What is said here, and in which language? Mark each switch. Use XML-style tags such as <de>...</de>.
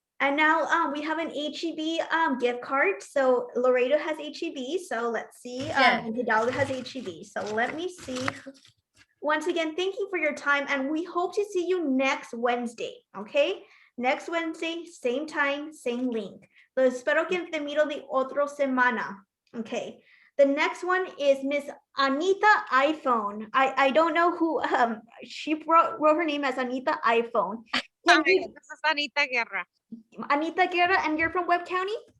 <en>And now we have an HEB gift card. So Laredo has HEB. So let's see. Hidalgo has HEB. So let me see. Once again, thank you for your time. And we hope to see you next Wednesday. Okay. Next Wednesday, same time, same link.</en> <es>So espero que te miro de otra semana.</es> <en>Okay. The next one is Miss Anita iPhone. I don't know who, she wrote her name as Anita iPhone. This is Anita Guerra. Anita Guerra, and you're from Webb County?</en>